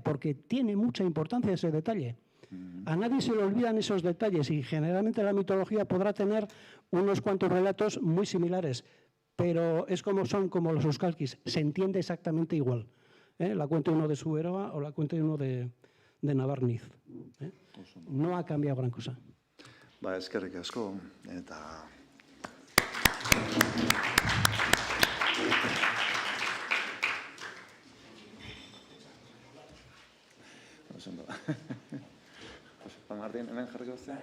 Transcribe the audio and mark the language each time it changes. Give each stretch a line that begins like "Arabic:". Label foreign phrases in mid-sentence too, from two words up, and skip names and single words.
Spanish: Porque tiene mucha importancia ese detalle. A nadie se le olvidan esos detalles y generalmente la mitología podrá tener unos cuantos relatos muy similares, pero son como los euskalkis, se entiende exactamente igual. La cuenta uno de Suberoa o la cuenta uno de Navarniz. No ha cambiado gran cosa.
Basque: Eskerrik asko, eta... Juan Martín, hemen jarriko zea?